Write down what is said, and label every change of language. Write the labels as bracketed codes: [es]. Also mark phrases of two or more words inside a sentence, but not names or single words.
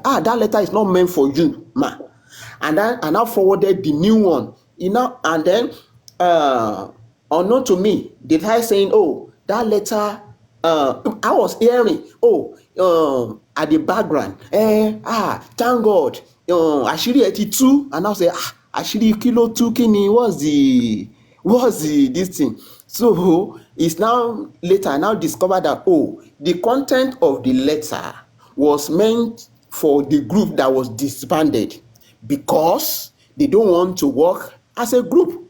[en] That letter is not meant for you, ma. And then I now forwarded the new one. And then unknown to me, the guy saying, oh, that letter, I was hearing, at the background, thank God, [yo] àṣírí ẹ ti tú, [en] and I say, [yo] àṣírí kí ló tú, kí ni, [en] what's the this thing? So it's now later I now discovered that, oh, the content of the letter was meant for the group that was disbanded because they don't want to work as a group.